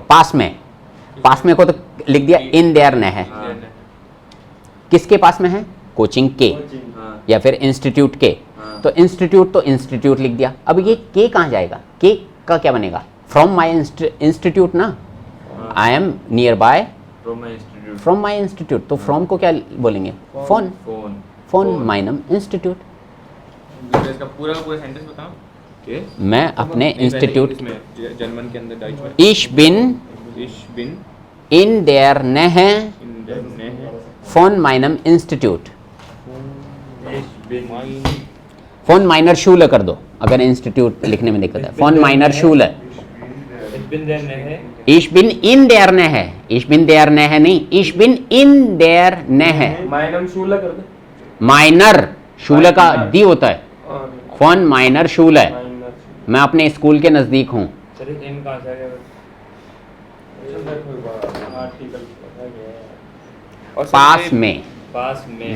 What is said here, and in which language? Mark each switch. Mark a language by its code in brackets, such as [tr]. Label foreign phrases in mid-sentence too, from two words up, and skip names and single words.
[hi] पास में को तो लिख दिया [de] in der Nähe [hi] है. हाँ, किसके पास में है? कोचिंग के हाँ, या फिर इंस्टीट्यूट के. हाँ। तो इंस्टीट्यूट लिख दिया. अब ये के कहाँ जाएगा? के का क्या बनेगा? [en] from my institute ना. हाँ। I am near by From my institute। from my institute. [hi] तो फ्रॉम को क्या बोलेंगे? फोन. फोन [de] meinem Institut. [hi] इसका पूरा का पूरा सेंटेंस बताओ. के मैं अपने इंस्टीट्यूट इसमें जर्मन के अंदर डाइच में. [de] Ich bin Ich bin in der Nähe in der Nähe von meinem Institut. mein von meiner Schule [hi] कर दो अगर इंस्टीट्यूट लिखने में दिक्कत है. [de] von meiner Schule है. Ich bin der Nähe। Ich bin in der Nähe. Ich bin der Nähe नहीं. Ich bin in der Nähe. meinem Schule [hi] कर दे. [de] meiner Schule [hi] का दी होता है. [de] von meiner Schule [hi] है. माइनर मैं अपने स्कूल के नजदीक हूँ. सर इन कहाँ से आ गया? आर्टिकल और पास सबसे- में. पास में।